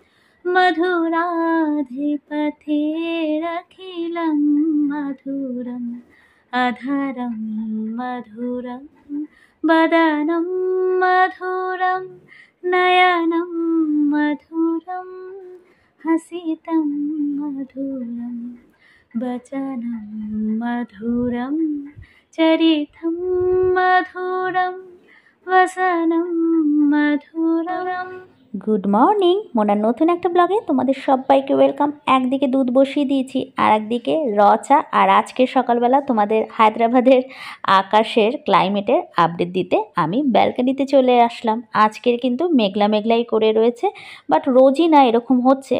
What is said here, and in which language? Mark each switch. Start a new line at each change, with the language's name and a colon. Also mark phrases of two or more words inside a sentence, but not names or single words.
Sanskrit: मधुराधिपतेरखिलं मधुरम् अधरं मधुरं वदनं मधुरं नयनं मधुरं हसितं मधुरं वचनं मधुरं चरितं मधुरं वसनं मधुरम्।
English: Good morning,
Bangla: মোনার নতুন একটা ব্লগে তোমাদের সবাইকে ওয়েলকাম। একদিকে দুধ বসিয়ে দিয়েছি আর একদিকে র চা। আর আজকে সকালবেলা তোমাদের হায়দ্রাবাদের আকাশের ক্লাইমেটের আপডেট দিতে আমি ব্যালকনিতে চলে আসলাম। আজকের কিন্তু মেঘলা মেঘলাই করে রয়েছে, বাট রোজই না এরকম হচ্ছে।